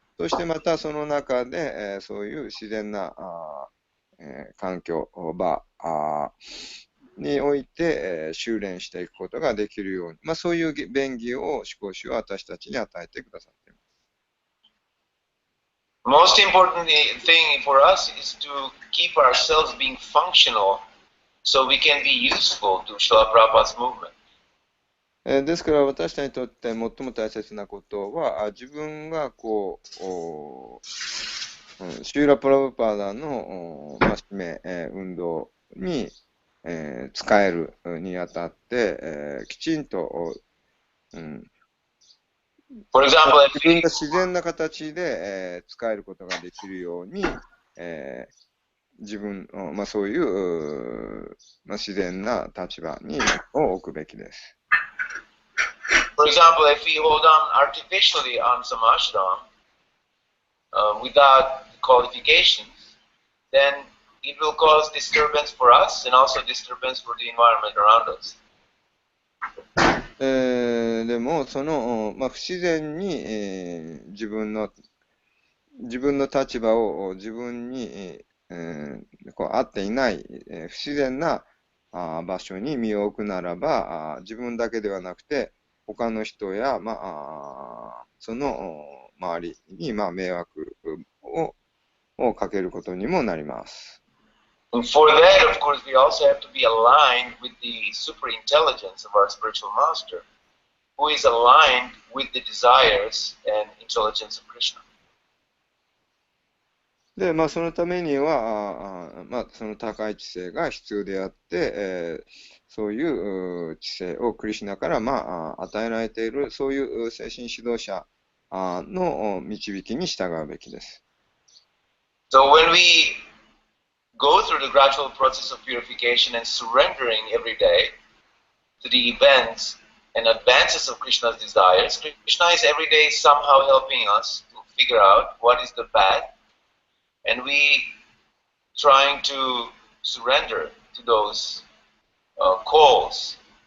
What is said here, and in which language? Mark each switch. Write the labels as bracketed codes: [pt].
[ja] そしてまたその中で、そういう自然な環境、場において、修練していくことができるように、そういう便宜を思考主は私たちに与えてくださっています。 [en] Most important thing for us is to keep ourselves being functional so we can be useful to Srila Prabhupada's movement. [ja] ですから私たちにとって最も大切なことは、自分がシューラ・プラブパーダの使命、運動に、使えるにあたって、きちんと、 [en] For example, [ja] 自分が自然な形で、使えることができるように、自分を、そういう、自然な立場を置くべきです。 [en] For example, if we hold on artificially on some ashram without qualifications, then it will cause disturbance for us and also disturbance for the environment around us. [ja] でも、不自然に、自分の立場を自分に、合っていない、不自然な場所に身を置くならば、自分だけではなくて、他の人や、その周りに、迷惑をかけることにもなります。 [en] And for that, of course, we also have to be aligned with the super intelligence of our spiritual master, who is aligned with the desires and intelligence of Krishna. [ja] で、そのためには、その高い知性が必要であって、そういう知性をクリシュナから、与えられている、そういう精神指導者の導きに従うべきです。 [en] So when we go through the gradual process of purification and surrendering every day to the events and advances of Krishna's desires, Krishna is every day somehow helping us to figure out what is the path, and we trying to surrender to those calls.